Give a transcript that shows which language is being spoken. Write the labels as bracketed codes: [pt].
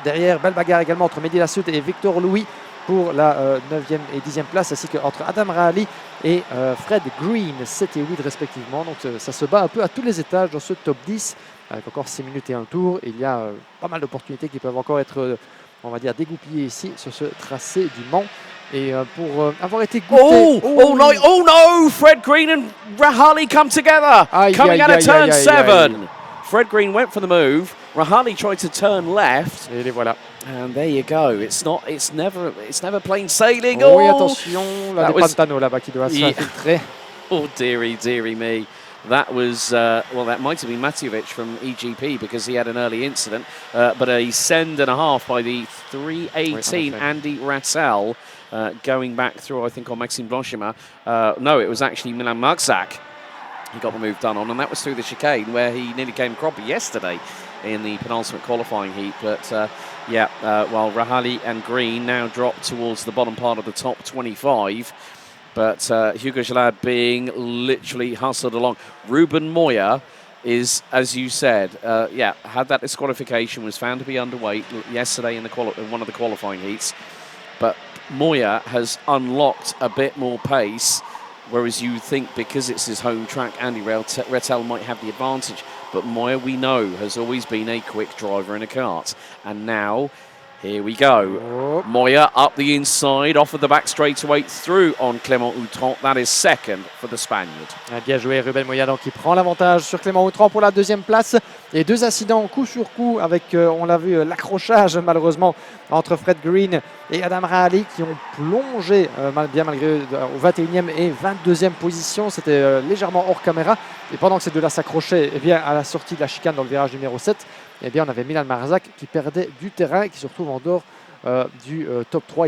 [fr] Derrière, belle bagarre également entre Mehdi Lassoud et Victor Louis pour la 9e et 10e place, ainsi qu'entre Adam Rahali et Fred Green, 7 et 8 respectivement. Donc ça se bat un peu à tous les étages dans ce top 10, avec encore 6 minutes et un tour. Il y a pas mal d'opportunités qui peuvent encore être, on va dire, dégoupillées ici sur ce tracé du Mans. Et pour avoir été goûté... [en] Oh no! Fred Green and Rahali come together, coming out of turn 7. Fred Green went for the move. Rahali tried to turn left. [fr] Et les voilà. [en] And there you go. It's never plain sailing. [fr] Oh, oui, attention, là, des Pantano là-bas qui doit s'infiltrer. [en] Oh, dearie me. That was, well, that might have been Matjevic from EGP because he had an early incident. But a send and a half by the 318 Andy Rattel going back through, I think, on Maxime Blanchemin. No, it was actually Milan Marzac. He got the move done on, and that was through the chicane where he nearly came cropper yesterday in the penultimate qualifying heat. But well, Rahali and Green now drop towards the bottom part of the top 25. But Hugo Gelad being literally hustled along. Ruben Moya is, as you said, had that disqualification, was found to be underweight yesterday in one of the qualifying heats. But Moya has unlocked a bit more pace. Whereas you think because it's his home track, Andy Rattel might have the advantage. But Moya, we know, has always been a quick driver in a kart. And now, here we go. Moya up the inside, off of the back straightaway, through on Clément Outran. That is second for the Spaniard. [fr] Bien joué, Ruben Moya, donc qui prend l'avantage sur Clément Outran pour la 2e place. Et 2 incidents coup sur coup avec, on l'a vu, l'accrochage malheureusement entre Fred Green et Adam Rahali qui ont plongé bien malgré au 21e et 22e position. C'était légèrement hors caméra. Et pendant que ces deux-là s'accrochaient à la sortie de la chicane dans le virage numéro 7, on avait Milan Marzac qui perdait du terrain et qui se retrouve en dehors du top 3.